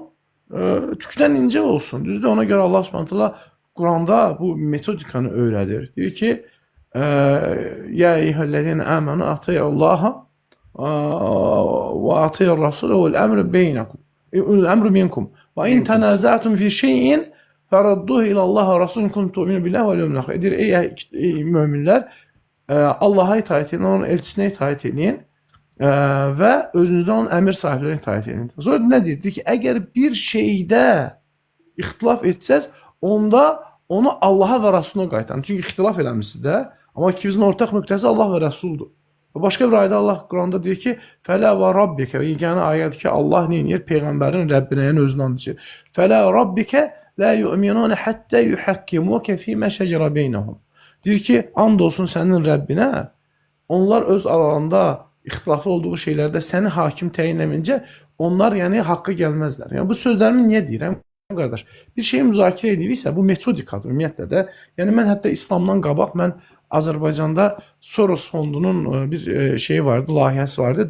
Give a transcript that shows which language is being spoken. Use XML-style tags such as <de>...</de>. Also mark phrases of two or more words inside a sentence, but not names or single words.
<az>Tükdən incə olsun. Düzdür, ona görə</az> <ar>الله سبحانه</ar> <az>Quranda bu metodikanı öyrədir. Deyir ki,</az> <ar>يا أيها الذين آمنوا أطيعوا الله وأطيعوا الرسول والأمر منكم. وإن تنازعتم في شيء فردوه إلى الله ورسول كنتم تؤمنون بالله واليوم الآخر.</ar> <az>Deyir, ey möminlər, Allaha itaat edin, onun elçisinə itaat edin və özünüzdən onun əmir sahiblərinə itaat edin. Sonra nə deyir? Deyir ki, əgər bir şeydə ixtilaf etsəz, onda onu Allaha və Rasuluna qaytarın. Çünki ixtilaf eləmişsiniz də, amma ikinizin ortaq nöqtəsi Allah və Rasuldur. Başqa bir ayədə Allah Quranda deyir ki,</az> <ar>"فلا وربك",</ar> <az>yeganə ayədir ki, Allah nə edir? Peyğəmbərin Rəbbinə, yəni özünü and içir.</az> <ar>"فلا ربك لا يؤمنون حتى يحكموك فيما شجر بينهم."</ar> <az>Deyir ki, and olsun sənin Rəbbinə, onlar öz aralarında ixtilaflı olduğu şeylərdə səni hakim təyin etməyincə onlar yəni haqqa gəlməzlər. Yəni bu sözlərimi niyə deyirəm? Qardaş, bir şeyi müzakirə ediriksə, bu metodikadır ümumiyyətlə də. Yəni mən hətta İslamdan qabaq mən Azərbaycanda Soros fondunun bir şeyi vardı, layihəsi vardı.</az>